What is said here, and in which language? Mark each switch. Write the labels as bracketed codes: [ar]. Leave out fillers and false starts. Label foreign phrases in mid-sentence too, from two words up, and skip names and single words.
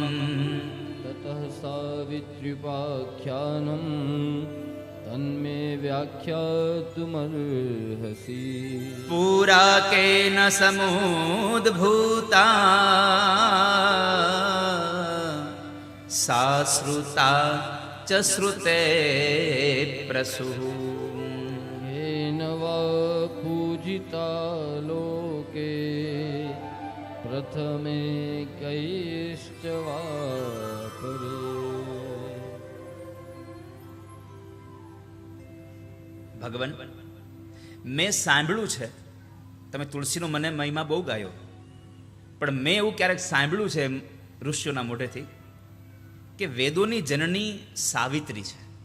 [sa] તતઃ સાવિત્ર્યુપાખ્યાનં તન્મે વ્યાખ્યાતુમર્હસી પુરા કેન સમુદ્ભૂતા સા શ્રુતા ચ શ્રુતે પ્રસુઃ येन वा पूजिता लोके प्रथमे कैश्च वा परे. [gu] ભગવાન, મેં સાંભળ્યું છે તમે તુલસીનો મને મહિમા બહુ ગાયો, પણ મેં એવું ક્યારેક સાંભળ્યું છે ઋષિઓના મોઢેથી કે વેદોની જનની સાવિત્રી છે.